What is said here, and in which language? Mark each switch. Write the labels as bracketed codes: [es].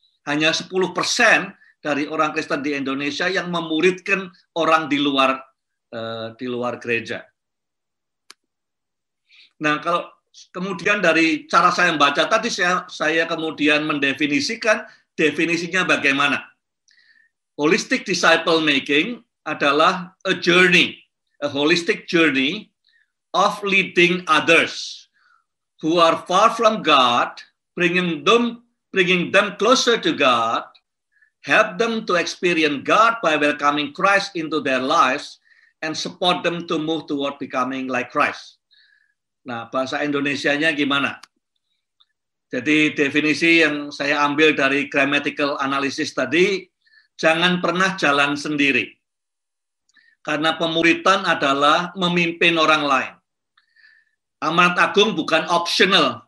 [id] Hanya 10% dari orang Kristen di Indonesia yang memuridkan orang di luar gereja. Nah, kalau kemudian dari cara saya membaca tadi, saya kemudian mendefinisikan, definisinya bagaimana. [en] Holistic disciple making adalah a journey, a holistic journey of leading others who are far from God, bringing them closer to God, help them to experience God by welcoming Christ into their lives, and support them to move toward becoming like Christ. [id] Nah, bahasa Indonesianya gimana? Jadi definisi yang saya ambil dari grammatical analysis tadi, jangan pernah jalan sendiri. Karena pemuritan adalah memimpin orang lain. Amanat agung bukan optional.